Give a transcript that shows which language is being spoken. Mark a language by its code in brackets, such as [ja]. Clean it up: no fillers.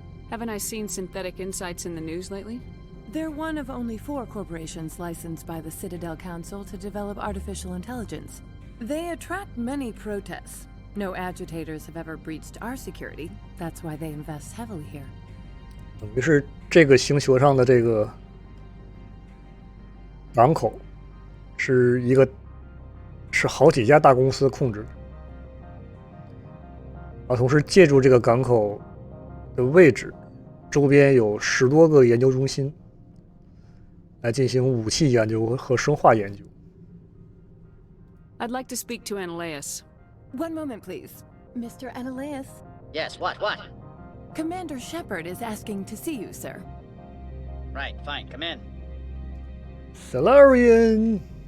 [en] Haven't I seen Synthetic Insights in the news lately? They're one of only 4 corporations licensed by the Citadel Council to develop artificial intelligence. They attract many protests. No agitators have ever breached our security. That's why they invest heavily here. [zh] 等于是这个星球上的这个港口是好几家大公司控制的，同时借助这个港口的位置，周边有10多个研究中心来进行武器研究和生化研究。 [en] I'd like to speak to Analeus. One moment, please. Mr. Analeus? Yes, what? Commander Shepard is asking to see you, sir. Right, fine, come in. Salarian.